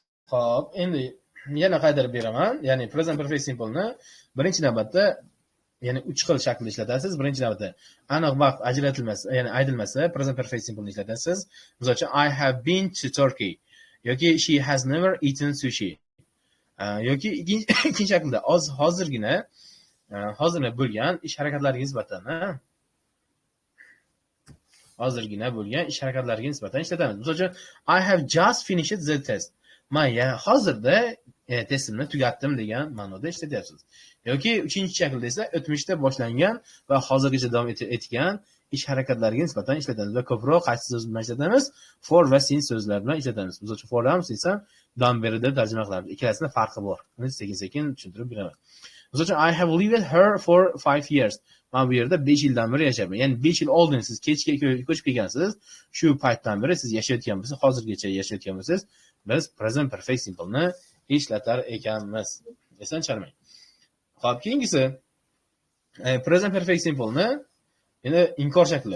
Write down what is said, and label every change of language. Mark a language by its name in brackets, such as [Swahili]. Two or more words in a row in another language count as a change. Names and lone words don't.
[Uzbek] Xo'p, endi yana qaytarib beraman. Ya'ni [English] present perfect simple [Uzbek] ni birinchi navbatda ya'ni 3 xil shaklda ishlatasiz. Birinchi navbatda aniq vaqt ajratilmasa, ya'ni aytilmasa [English] present perfect simple [Uzbek] ni ishlatasiz. Misol uchun [English] I have been to Turkey yoki she has never eaten sushi. [Uzbek] Yoki ikkinchi shaklda hozirgina bo'lgan ish harakatlariga nisbatan hozirgina bo'lgan ish harakatlariga nisbatan ishlatamiz. Misol uchun [English] I have just finished the test. [Uzbek] Men hozirda testimni tugatdim degan ma'noda ishlatyapsiz. Yoki uchinchi shaklda esa o'tmishda boshlangan va hozirgacha davom etgan ish harakatlariga nisbatan ishlatamiz va ko'proq qaysi so'z bilan ishlatamiz? For va since so'zlar bilan ishlatamiz. Misol uchun for ham since ham dan beri deb tarjima qilamiz. Ikkalasida farqi bor. Buni sekin-sekin tushuntirib beraman. Misol uchun [English] I have lived here for 5 years. [Uzbek] Men bu yerda 5 yildan beri yashayapman. Ya'ni 5 yil oldin siz kechga ko'chib kelgansiz. Shu paytdan beri siz yashayotgan bo'lsangiz, hozirgacha yashayotgan bo'lsangiz, biz [English] present perfect simple [Uzbek] ni ishlatar ekanmiz. Esdan chiqarmang. Xo'p, keyingisi [English] present perfect simple [Uzbek] ni endi inkor shakli.